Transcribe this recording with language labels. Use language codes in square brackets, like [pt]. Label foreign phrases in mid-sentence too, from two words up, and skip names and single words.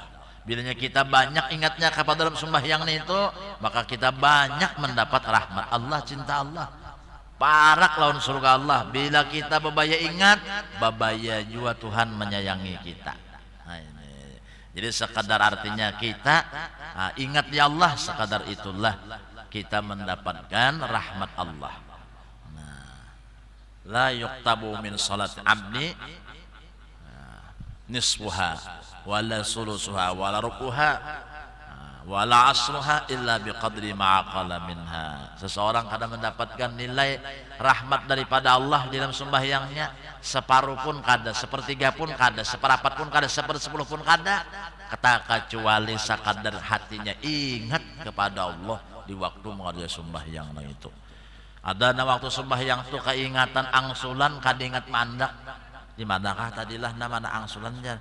[bjn] Bilanya kita banyak ingatnya kepada dalam sembahyang itu, maka kita banyak mendapat rahmat Allah, cinta Allah. Parak lawan surga Allah. Bila kita babaya ingat, babaya juga Tuhan menyayangi kita. Nah, ini. Jadi sekadar artinya kita ingat ya Allah, sekadar itulah kita mendapatkan rahmat Allah. [ar] لا يكتب من صلاة العبد نصفها ولا ثلثها ولا ربعها ولا عشرها إلا بقدر ما عقل منها. [bjn] Seseorang kadang mendapatkan nilai rahmat daripada Allah dalam sembahyangnya separuh pun kada, sepertiga pun kada, seperapat pun kada, sepersepuluh pun kada, kecuali sekadar hatinya ingat kepada Allah di waktu mengerjakan sembahyang itu. Ada na waktu sembahyang tuh keingatan angsulan kadingat mandak. Di manakah tadilah nama na angsulan jar.